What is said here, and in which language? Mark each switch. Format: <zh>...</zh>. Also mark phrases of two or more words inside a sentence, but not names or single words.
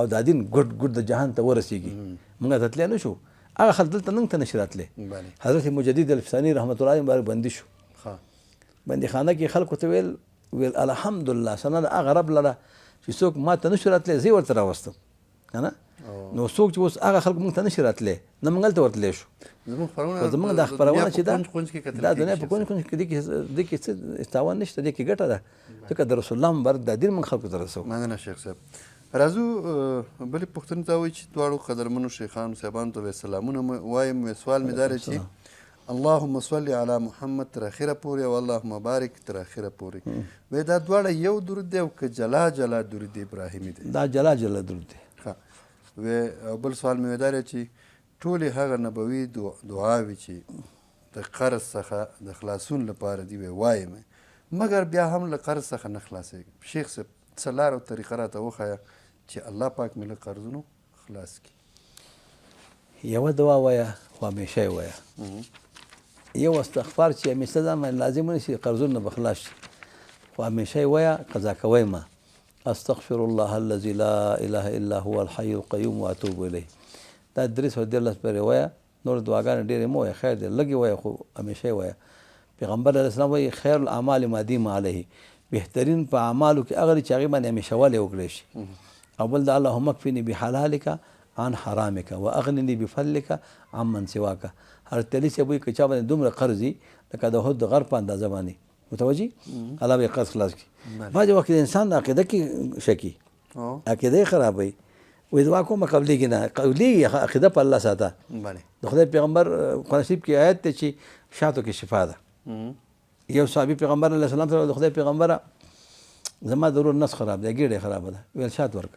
<ps>دا دین ګډ ګډ د جهان ته ورسیږي موږ ته تللی نه شو هغه خلک دلته نن ته نشي راتلی حضرت مجدد الفساني رحمت الله علیه مبارک بندي شو بندیخانه کې خلکو ته ویل الحمدلله ثنا د هغه رب لره چې څوک ما ته نشو راتلی زه یې ورته راوستم که نه نو څوک چې اوس هغه خلک موږ ته نشي راتلی نه موږ هلته ورتلی شو زموږ دا خپرونه چې دا دنیا په کونج کونج کې دې کې څه تاوان نشته دې کې ګټه ده ځکه د رسول الله مبارک دا دین موږ خلکو ته رسوو مننه شیخ صاحب راځو بلې پوښتنې ته وایي چې دواړو قدرمنو شیخانو صاحبانو ته به سلامونه وایم سوال مې دا دی چې</ps> <ar>اللهم صل علی محمد</ar> <ps>تر اخره پورې او</ps> <ar>اللهم بارک</ar> <ps>تر اخره پورې وایي دا دواړه یو درود دی او که جلا جلا درود ابراهیمي دی دا جلا جلا درود دی او بل سوال مې دا دی چې ټولې هغه نبوي دعاوې چې د قرض څخه د خلاصون لپاره دي وایم مګر بیا هم له قرض څخه نه خلاصېږم شیخ صاحب څه لار او طریقه راته وښایه چې الله پاک مې له قرضونو خلاص کړي یوه دعا وایه خو همیشه یې وایه یو استغفار چې همیشه ځان باندې لازم ونیسي قرضونه به خلاص شي خو همیشه یې وایه قضا کوی ما</ps> <ar>استغفر الله الذي لا اله الا هو الحي القيوم واتوب الیه</ar> <ps>دا 313 پورې وایه نور دعاګانې ډېرې مه وایه خیر دی لږې وایه خو همیشه یې وایه پیغمبر علیه السلام وایي</ps> <ar>خیر الاعمال ما دیم علیه</ar> <ps>بهترین په اعمالو کې هغه چې هغې باندې همیشه والی وکړی شي او بل د</ps> <ar>اللهم اکفني بحلالک عن حرامک واغنني بفضلک عمن سواک</ar> <ps>هر تلی صاحب وایي که چا باندې دومره قرض وي لکه د احد د غر په اندازه باندې متوجه الله به یې قرض خلاص کړي بعضې وخت د انسان عقیده کې شکي عقیده یې خرابوي وایي دعا کومه قبلېږي نه قبلېږي عقیده په الله ساته د خدای پیغمبر قرآن شریف کې آیت دی چې شاتو کې شفا ده یو صحابي پیغمبر علیه السلام ته د خدای پیغمبره زما د ورور نس خراب دی ګېډه یې خرابه ده ویل شات</ps>